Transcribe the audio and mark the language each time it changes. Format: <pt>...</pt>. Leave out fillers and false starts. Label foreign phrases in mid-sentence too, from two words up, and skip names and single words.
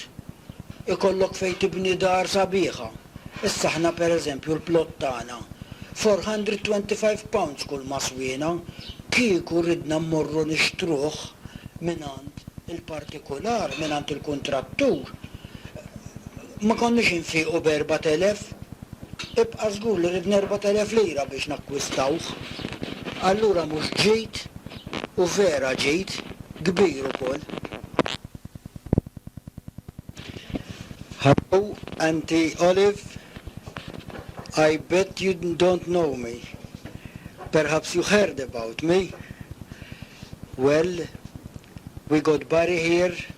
<mt>Ikollok fejn tibni dar sabiħa. Issa aħna pereżempju l-plott tagħna 425 pounds kull maswina, kieku ridna mmorru nixtruh minant il-partikolar, minant il-kontrattur. Ma konniex infiqu b'4,000, żgur li ridna 4,000 lira biex nakkwistawh. Allura mhux ġejt U vera ġejt, kbir ukoll.</mt> <en>Hello, Auntie Olive. I bet you don't know me. Perhaps you heard about me. Well, we got Barry here.</en>